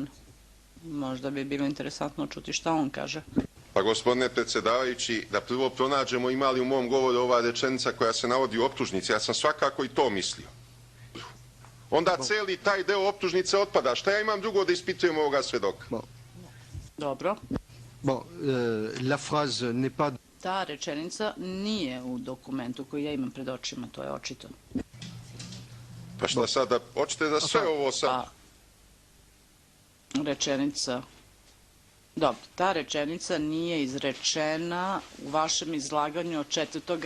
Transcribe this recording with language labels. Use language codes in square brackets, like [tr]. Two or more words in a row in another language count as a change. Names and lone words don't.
[sr] Možda bi bilo interesantno čuti šta on kaže. Pa gospodine predsjedavajući, da prvo pronađemo ima li u mom govoru ova rečenica koja se navodi u optužnici. Ja sam svakako i to mislio. Onda cijeli taj deo optužnice otpada. Šta ja imam drugo da ispitujem ovoga svedoka? Dobro. [fr] La phrase n'est pas... [sr] Ta rečenica nije u dokumentu koji ja imam pred očima, to je očito. Pa šta sada, hoćete da sve ovo sad... Rečenica... Dobro, ta rečenica nije izrečena u vašem izlaganju od 4.